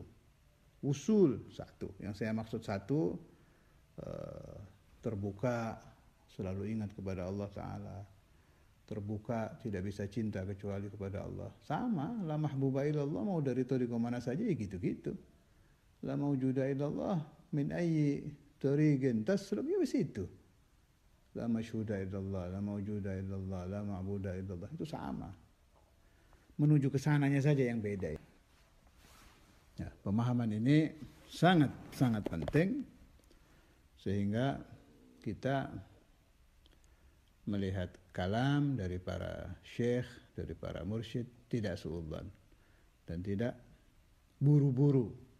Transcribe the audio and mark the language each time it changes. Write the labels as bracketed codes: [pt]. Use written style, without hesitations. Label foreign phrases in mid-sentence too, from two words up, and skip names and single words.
[id] Usul satu. Yang saya maksud satu, terbuka, selalu ingat kepada Allah Ta'ala. Terbuka, tidak bisa cinta kecuali kepada Allah. Sama, [ar] لا محبوب إلا الله, [id] mau dari thariqah mana saja ya gitu-gitu. [ar] لا موجود إلا الله من أي طريق تسرب, [id] ya itu. [ar] لا مشهود إلا الله لا موجود إلا الله لا معبود إلا الله, [id] itu sama. Menuju ke sananya saja yang beda. Ya, pemahaman ini sangat penting sehingga kita melihat kalam dari para syekh, dari para mursyid tidak suudzon dan tidak buru-buru.